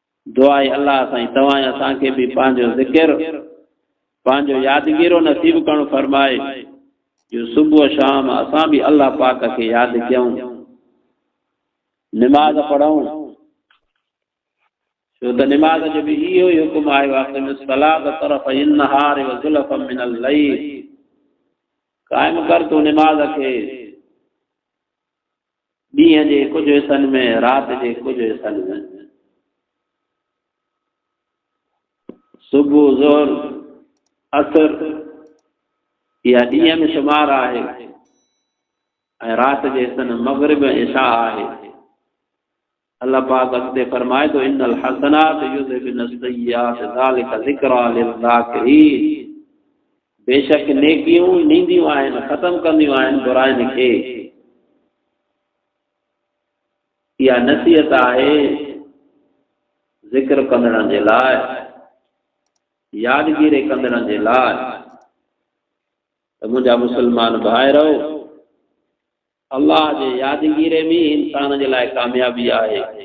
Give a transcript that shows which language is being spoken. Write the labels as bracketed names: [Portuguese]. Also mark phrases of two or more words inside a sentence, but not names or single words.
[Sindhi] दुआ अल्लाह साईं तव्हां असांखे भी पंहिंजो ज़िक्र पंहिंजो यादगिरो नसीब करणु फरमाए जो सुबह शाम असां भी अल्लाह पाक के याद कयूं नमाज पढ़ूं छो त नमाज जो भी इहो ही हुकुम आयो आहे [Arabic] صلاة طرف نهار و زلف من الليل [Sindhi] कायम कर तू नमाज के ॾींहं जे कुछ हिस्सनि में रात जे कुछ हिस्सनि में सुबह ज़ोहर असर या ॾींहं में शुमार आहे ऐं रात जे हिस्सनि मग़रिब इशा आहे। अल्लाह पाक अॻिते फरमाए तो [Arabic] إن الحسنات يذهبن السيئات ذلك ذكرى للذاكرين [Sindhi] बेशक नेकियूं नींदियूं आहिनि ख़त्म कंदियूं आहिनि बुराइनि खे। इहा नसीहत आहे ज़िक्र कंदड़नि जे लाइ यादगिरी कंदड़नि जे लाइ त मुंहिंजा मुस्लमान भाइरो अल्लाह जे यादगिरी में इंसान जे लाइ कामयाबी आहे।